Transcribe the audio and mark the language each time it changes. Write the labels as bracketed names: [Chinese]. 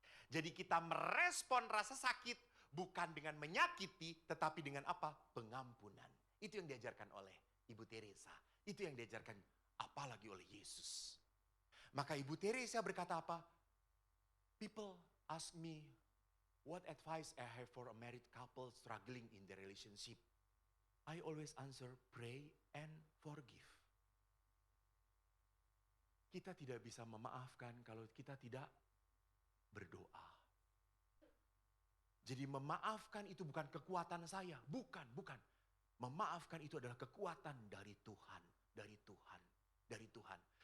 [Indonesian] Jadi kita merespon rasa sakit bukan dengan menyakiti, tetapi dengan apa? Pengampunan. Itu yang diajarkan oleh Ibu Teresa. Itu yang diajarkan apalagi oleh Yesus. Maka Ibu Teresa berkata apa? [English] People ask me, what advice I have for a married couple struggling in their relationship? I always answer, pray and forgive. [Indonesian] Kita tidak bisa memaafkan kalau kita tidak berdoa. Jadi memaafkan itu bukan kekuatan saya, bukan. Memaafkan itu adalah kekuatan dari Tuhan, dari Tuhan.